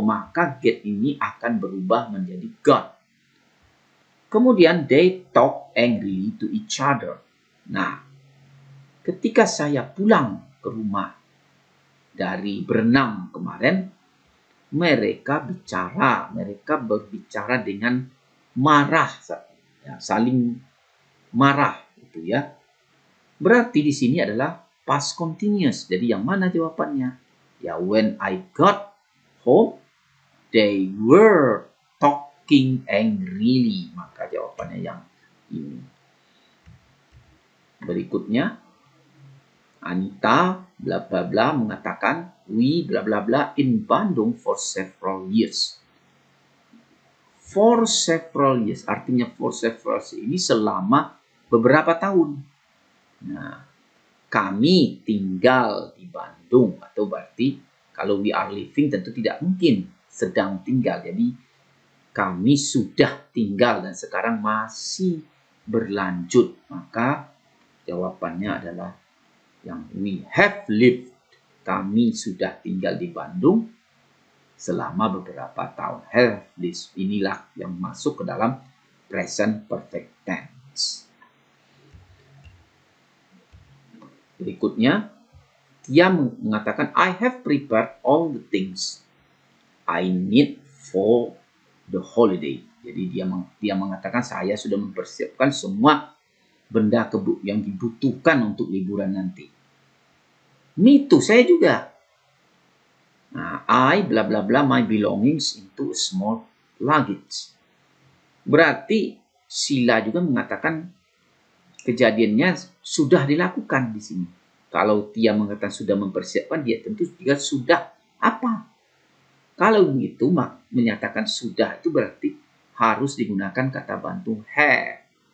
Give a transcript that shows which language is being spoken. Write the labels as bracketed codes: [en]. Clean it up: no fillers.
[id] Maka get ini akan berubah menjadi got. Kemudian [en] they talk angrily to each other. [id] Nah, ketika saya pulang ke rumah dari berenang kemarin, mereka berbicara dengan marah, ya, saling marah, gitu ya. Berarti di sini adalah past continuous. Jadi yang mana jawabannya? [en] Ya, when I got home, they were talking angrily. [id] Maka jawabannya yang ini. Berikutnya, [en] Anita bla bla bla [id] mengatakan [en] we bla bla bla in Bandung for several years. For several years [id] artinya [en] for several years [id] ini selama beberapa tahun. Nah, kami tinggal di Bandung atau berarti kalau [en] we are living [id] tentu tidak mungkin sedang tinggal. Jadi kami sudah tinggal dan sekarang masih berlanjut. Maka jawabannya adalah yang [en] we have lived. [id] Kami sudah tinggal di Bandung selama beberapa tahun. [en] Have lived. [id] Inilah yang masuk ke dalam present perfect tense. Berikutnya, dia mengatakan [en] I have prepared all the things I need for the holiday. [id] Jadi dia mengatakan saya sudah mempersiapkan semua benda yang dibutuhkan untuk liburan nanti. [en] Me too, [id] saya juga. [en] Nah, I bla bla bla my belongings into a small luggage. [id] Berarti Sila juga mengatakan kejadiannya sudah dilakukan di sini. Kalau dia mengatakan sudah mempersiapkan, dia tentu juga sudah apa? Kalau begitu menyatakan sudah itu berarti harus digunakan kata bantu have.